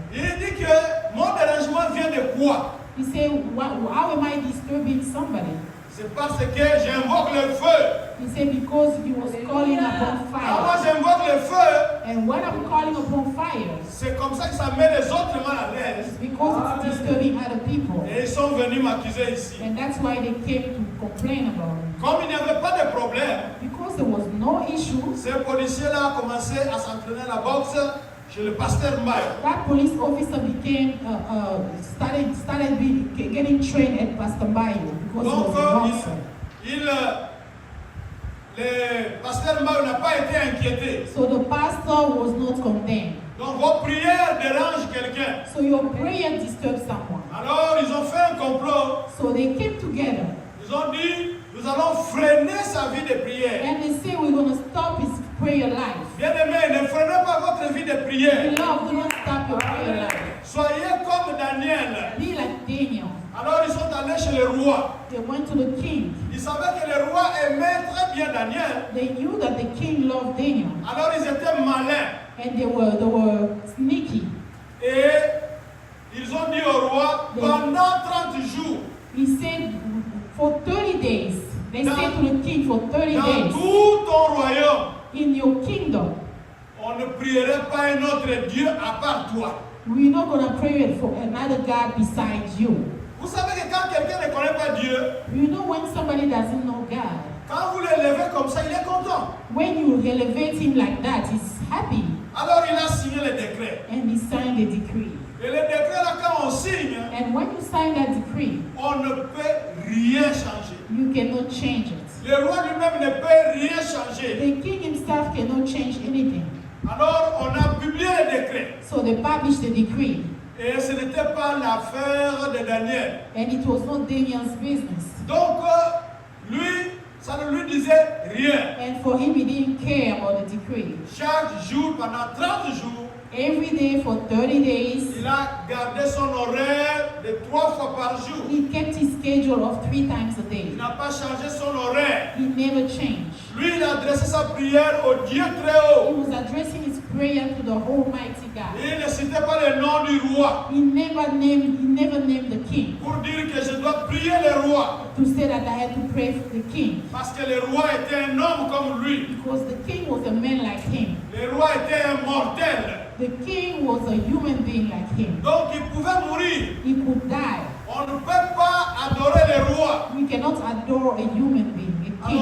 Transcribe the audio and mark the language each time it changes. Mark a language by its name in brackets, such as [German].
[French] il dit que mon dérangement vient de quoi? [English] he said, how am I disturbing somebody? [French] C'est parce que j'invoque le feu. [English] He said, because he was calling upon [French] Ah, moi [English] fire. [French] j'invoque le feu. [English] And when I'm calling upon fire, [French] C'est comme ça que ça met les autres mal à l'aise. [English] it's because it's disturbing other people. [French] Et ils sont venus m'accuser ici. [English] And that's why they came to complain about him. [French] Comme il n'y avait pas de problème, [English] Because there was no issue, [French] ces policiers-là ont commencé à s'entraîner à la boxe chez le pasteur Mayo. [English] that police officer became started getting trained at Pastor Bayo because he [French] Donc, [English] was a boxer. [French] le pasteur Mayo n'a pas été inquiété. [English] So the pastor was not condemned. [French] Donc vos prières dérangent quelqu'un. [English] So your prayer disturbs someone. [French] Alors ils ont fait un complot. [English] So they came together [French] Ils ont dit, nous allons freiner sa vie de prière. [English] and they say we're going to stop his prayer life. [French] Bien-aimés, ne freinez pas votre vie de prière. [English] Beloved, do not stop your prayer life. [French] Soyez comme Daniel. [English] Be like Daniel. [French] Alors ils sont allés chez le roi. [English] They went to the king. [French] Ils savaient que le roi aimait très bien Daniel. [English] They knew that the king loved Daniel. [French] Alors ils étaient malins. [English] And they were sneaky. [French] Et ils ont dit au roi, pendant 30 jours, [English] He said, for 30 days, they said to the king, for 30 [French] dans [English] days, [French] tout ton royaume, [English] in your kingdom, [French] on ne prierait pas un autre Dieu à part toi. [English] we're not going to pray for another God besides you. [French] Vous savez que quand quelqu'un ne connaît pas Dieu, [English] You know when somebody doesn't know God, [French] quand vous le levez comme ça, il est content. [English] when you elevate him like that, he's happy. [French] Alors il a signé le décret. [English] And he signed a decree. [French] Et le décret là, quand on signe, [English] And when you sign that decree, [French] on ne peut rien changer. [English] you cannot change it. [French] Le roi lui-même ne peut rien changer. [English] The king himself cannot change anything. [French] Alors on a publié le décret. [English] So they published the decree. [French] Et ce n'était pas l'affaire de Daniel. [English] And it was not Daniel's business. [French] Donc lui, ça ne lui disait rien. [English] And for him, he didn't care about the decree. [French] Chaque jour, pendant 30 jours, [English] Every day for 30 days, [French] il a gardé son horaire de 3 fois par jour. [English] he kept his schedule of 3 times a [French] Il [English] day. [French] n'a pas changé son horaire. [English] He never changed. [French] Lui, il a adressé sa prière au Dieu très [English] He [French] haut. [English] was addressing his prayer to the Almighty God. [French] Il ne citait pas le nom du roi [English] He never named the king [French] pour dire que je dois prier le roi. [English] to say that I had to pray for the king. [French] Parce que le roi était un homme comme lui. [English] Because the king was a man like him. [French] Le roi était un mortel. [English] The king was a human being like him. [French] Donc il pouvait mourir. [English] He could die. [French] On ne peut pas adorer le roi. [English] We cannot adore a human being, a king.